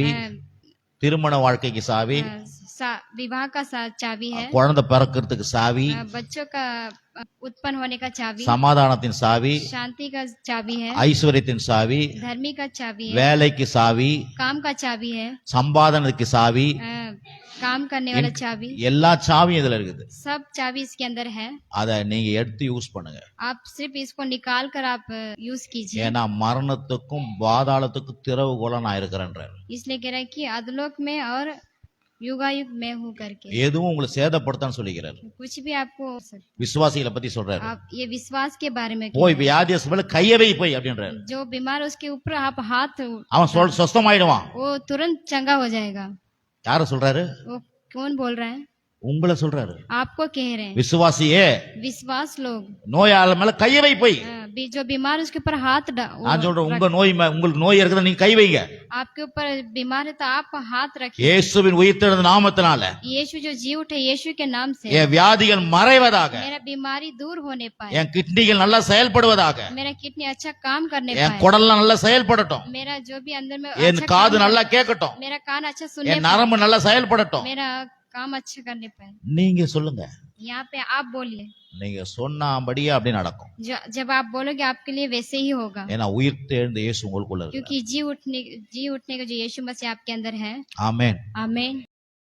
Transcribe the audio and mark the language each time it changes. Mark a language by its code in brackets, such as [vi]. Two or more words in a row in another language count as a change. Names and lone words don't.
[hi] है, [ta] திருமண வாழ்க்கைக்கு சாவி, [hi] विवाह का चाबी है, [ta] குழந்தை பிறக்கிறதுக்கு சாவி, [hi] बच्चों का उत्पन्न होने का चाबी, [ta] சமாதானத்தின் சாவி, [hi] शांति का चाबी है, [ta] ஐஸ்வர்யத்தின் சாவி, [hi] धर्मी का चाबी है, [ta] வேலைக்கு சாவி, [hi] काम का चाबी है, [ta] சம்பாதனத்துக்கு சாவி, [hi] काम करने वाला चाबी, [ta] எல்லா சாவியும் இதுல இருக்குது. [hi] सब चाबी इसके अंदर है। [ta] அதை நீங்க எடுத்து யூஸ் பண்ணுங்க. [hi] आप सिर्फ इसको निकाल कर आप यूज कीजिए। [ta] ஏன்னா மரணத்துக்கும் பாதாளத்துக்கும் திறவுகோலா நான் இருக்கிறேன்றார். [hi] इसलिए कह रहा है कि अधोलोक में और युगायुग में हूँ करके। [ta] எதுவும் உங்களை சேதப்படுத்தான்னு சொல்லிக்கிறார். [hi] कुछ भी आपको, [ta] விசுவாசிகளை பத்தி சொல்றாரு. [hi] आप ये विश्वास के बारे में [ta] போய் வியாதியஸ்த மேல கையை வை போய் அப்படின்றாரு. [hi] जो बीमार है उसके ऊपर आप हाथ, [ta] அவன் சொஸ்தமாயிடுவான். [hi] वो तुरंत चंगा हो जाएगा। [ta] யார சொல்றாரு? [hi] वो कौन बोल रहा है? [ta] உங்களை சொல்றாரு. [hi] आपको कह रहे हैं। [ta] விசுவாசியே, [hi] विश्वास लोग, [ta] நோயாள மேல கையை வை போய். [hi] जो बीमार है उसके ऊपर हाथ [ta] நான் சொல்றேன், உங்களுக்கு நோய் இருக்குதா நீங்க கை வைங்க. [hi] आपके ऊपर बीमार है तो आप हाथ रखिए। [ta] இயேசுவின் உயிர்த்தெழுந்த நாமத்தினால [hi] यीशु जो जी उठे, यीशु के नाम से [ta] என் வியாதிகள் மறைவதாக, [hi] मेरा बीमारी दूर होने पाए, [ta] என் கிட்னிகள் நல்லா செயல்படுவதாக, [hi] मेरा किडनी अच्छा काम करने [ta] என் [hi] पाए, [ta] குடல்லாம் நல்லா செயல்படட்டும், [hi] मेरा जो भी अंदर में [ta] என் [hi] अच्छा [ta] காது [hi] काम [ta] நல்லா [hi] करे, [ta] கேட்கட்டும், [hi] मेरा कान अच्छा सुनने [ta] என் நரம்பு நல்லா செயல்படட்டும். [hi] पाए, मेरा काम अच्छा करने पाए। [ta] நீங்க சொல்லுங்க. [hi] यहाँ पे आप बोलिए, [ta] நீங்க சொன்னபடியே அப்படி நடக்கும். [hi] जब आप बोलोगे आपके लिए वैसे ही होगा, [ta] ஏன்னா உயிர்த்தெழுந்த இயேசு உங்களுக்குள்ள இருக்கு. [hi] क्योंकि जी उठने का जो यीशु मसीह आपके अंदर है। [ta] ஆமென். [hi] आमीन।